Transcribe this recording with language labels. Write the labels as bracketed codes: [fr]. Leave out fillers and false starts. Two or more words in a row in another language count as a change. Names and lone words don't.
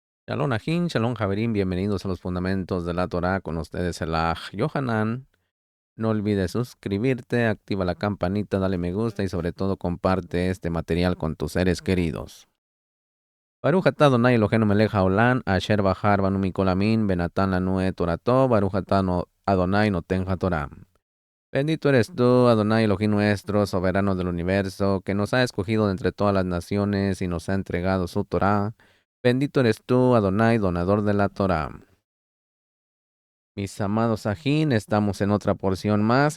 [he] שלום אחים, שלום חברים, [es] bienvenidos a los fundamentos de la Torah con ustedes el Aj Yohanan. No olvides suscribirte, activa la campanita, dale me gusta y sobre todo comparte este material con tus seres queridos. [he] ברוך אתה אדוני אלוהינו מלך העולם, אשר בחר בנו מכל העמים, ונתן לנו תורתו, ברוך אתה אדוני נותן התורה. [es] Bendito eres tú, Adonai Elohim nuestro, soberano del universo, que nos ha escogido de entre todas las naciones y nos ha entregado su Torah. Bendito eres tú, Adonai, donador de la Torah. Mis amados Ajín, estamos en otra porción más.